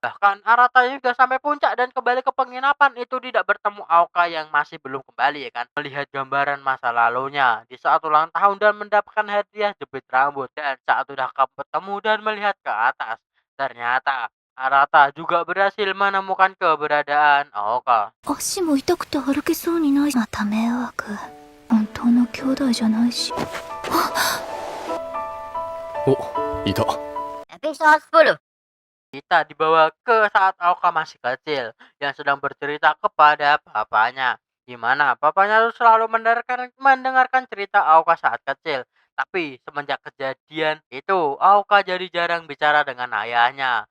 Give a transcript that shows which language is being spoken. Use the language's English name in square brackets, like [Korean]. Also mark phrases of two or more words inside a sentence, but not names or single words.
[Indonesian] Bahkan Arata juga sampai puncak dan kembali ke penginapan itu tidak bertemu Aoka yang masih belum kembali ya kan. Melihat gambaran masa lalunya di saat ulang tahun dan mendapatkan hadiah jepit rambut. Dan saat udah ketemu dan melihat ke atas, ternyata Arata juga berhasil menemukan keberadaan Aoka. [Japanese] 足も痛くて歩けそうにない。また迷惑。本当の兄弟じゃないし。お、いた。 [Indonesian] Episode 10. Kita dibawa ke saat Aoka masih kecil yang sedang bercerita kepada papanya. Di mana papanya tuh selalu mendengarkan cerita Aoka saat kecil. Tapi semenjak kejadian itu, Aoka jadi jarang bicara dengan ayahnya.